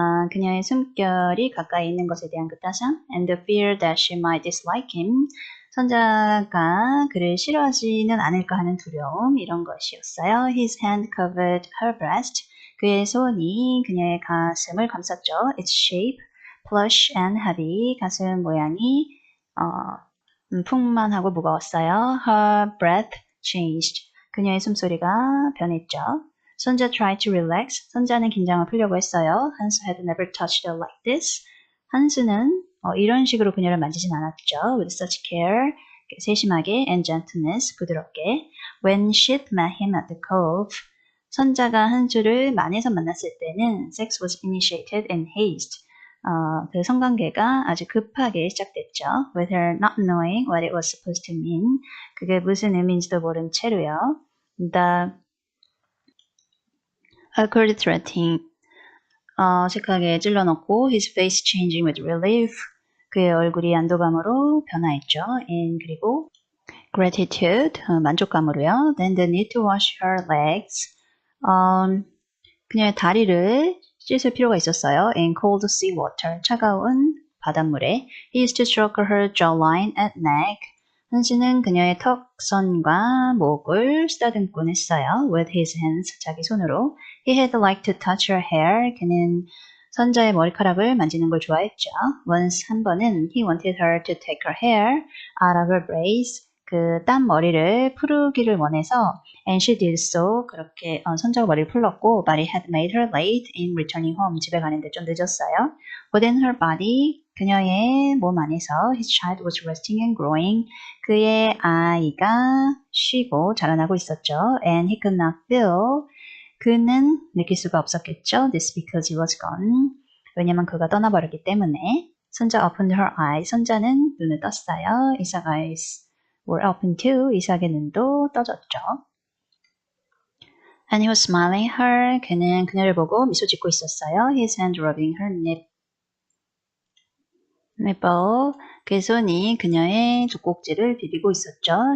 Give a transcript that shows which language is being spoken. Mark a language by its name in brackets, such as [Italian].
[Korean] 그녀의 숨결이 가까이 있는 것에 대한 그 따스함. [English] And the fear that she might dislike him. [Korean] 선자가 그를 싫어하지는 않을까 하는 두려움, 이런 것이었어요. [English] His hand covered her breast. [Korean] 그의 손이 그녀의 가슴을 감쌌죠. [English] Its shape, plush and heavy. [Korean] 가슴 모양이 풍만하고 무거웠어요. [English] Her breath changed. [Korean] 그녀의 숨소리가 변했죠. [English] 선자 tried to relax. [Korean] 선자는 긴장을 풀려고 했어요. [English] 한스 had never touched her like this. [Korean] 한스는 이런 식으로 그녀를 만지진 않았죠. [English] With such care, [Korean] 세심하게 [English] and gentleness, [Korean] 부드럽게. [English] When she'd met him at the cove, [Korean] 선자가 한수를 만에서 만났을 때는 [English] sex was initiated in haste. [Korean] 그 성관계가 아주 급하게 시작됐죠. [English] With her not knowing what it was supposed to mean. [Korean] 그게 무슨 의미인지도 모른 채로요. [English] The awkward threatening. [Korean] 어색하게 찔러넣고 [English] his face changing with relief. [Korean] 그의 얼굴이 안도감으로 변화했죠. [English] And [Korean] 그리고 gratitude, 만족감으로요. [English] Then the need to wash her legs. [Korean] 그녀의 다리를 씻을 필요가 있었어요. [English] In cold sea water, [Korean] 차가운 바닷물에. [English] He used to stroke her jawline and neck. [Korean] 한시는 그녀의 턱선과 목을 쓰다듬곤 했어요. [English] With his hands, [Korean] 자기 손으로. [English] He had liked to touch her hair. [Korean] 그는 선자의 머리카락을 만지는 걸 좋아했죠. [English] Once [Korean] 한 번은 [English] he wanted her to take her hair out of her braids. [Korean] 그 딴 머리를 풀기를 원해서 [English] and she did so. [Korean] 그렇게 선자가 머리를 풀렀고 [English] but it had made her late in returning home. [Korean] 집에 가는데 좀 늦었어요. [English] Within her body, [Korean] 그녀의 몸 안에서 [English] his child was resting and growing. [Korean] 그의 아이가 쉬고 자라나고 있었죠. [English] And he could not feel. [Korean] 그는 느낄 수가 없었겠죠. [English] This because he was gone. [Korean] 왜냐면 그가 떠나버렸기 때문에. [English] 선자 opened her eyes. [Korean] 선자는 눈을 떴어요. [English] Isaac's eyes were open too. [Korean] 이삭의 눈도 떠졌죠. [English] And he was smiling at her. [Korean] 그는 그녀를 보고 미소 짓고 있었어요. [English] His hand rubbing her nipple. [Korean] 그 손이 그녀의 젖꼭지를 비비고 있었죠.